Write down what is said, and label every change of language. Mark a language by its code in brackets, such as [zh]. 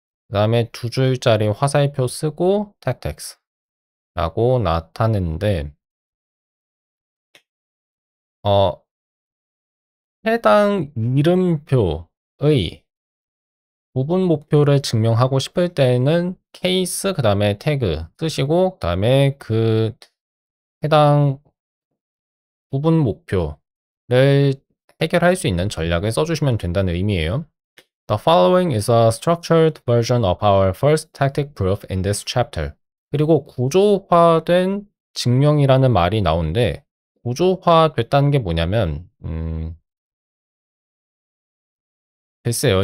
[ko] 그 다음에 두 줄짜리 화살표 쓰고 tactics라고 나타냈는데 해당 이름표의 부분 목표를 증명하고 싶을 때는 케이스 그 다음에 태그 쓰시고 그 다음에 그 해당 부분 목표를 해결할 수 있는 전략을 써주시면 된다는 의미예요. [en] The following is a structured version of our first tactic proof in this chapter. [ko] 그리고 구조화된 증명이라는 말이 나오는데 구조화됐다는 게 뭐냐면 글쎄요.